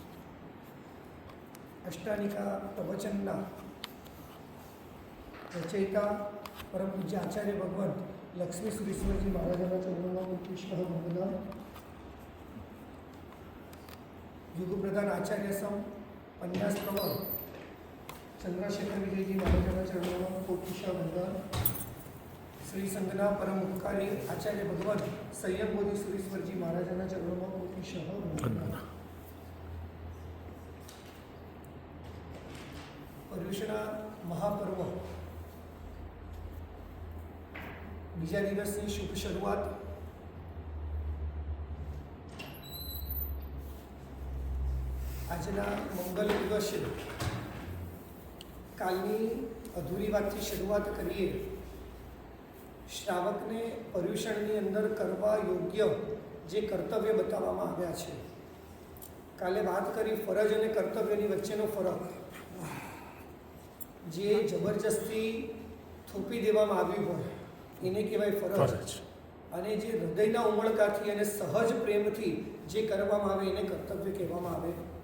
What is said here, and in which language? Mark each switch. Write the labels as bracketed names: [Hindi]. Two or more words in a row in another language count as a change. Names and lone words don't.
[Gujarati] અષ્ટાનિકા પ્રવચનના રચયિતા પરમ પૂજ્ય આચાર્ય ભગવાન લક્ષ્મી સુરેશ્વરજી મહારાજાંના ચરણાંના કૃષ્ણ મંગલા યુગપ્રધાન આચાર્ય સમ પન્યાસ પ્રવર ચંદ્રશેખર વિજયજી મહારાજાંના ચરણાંના કોટિશા વંદન શ્રી સંગના પરમ ઉપકારી આચાર્ય ભગવાન સંયમ બોધી સુરેશ્વરજી મહારાજાંના ચરણાંના કોટિશઃ વંદન। પર્યુષણા મહાપર્વ બીજા દિવસની શુભ શરૂઆત આજના મંગલ દિવસે કાલની અધૂરી વાતથી શરૂઆત કરીએ। શ્રાવકને પર્યુષણની અંદર કરવા યોગ્ય જે કર્તવ્ય બતાવવામાં આવ્યા છે, કાલે વાત કરી ફરજ અને કર્તવ્યની વચ્ચેનો ફરક, જે જબરજસ્તી થોપી દેવામાં આવ્યું હોય એને કહેવાય ફરજ, અને જે હૃદયના ઉમળકાથી અને સહજ પ્રેમથી જે કરવામાં આવે એને કર્તવ્ય કહેવામાં આવે।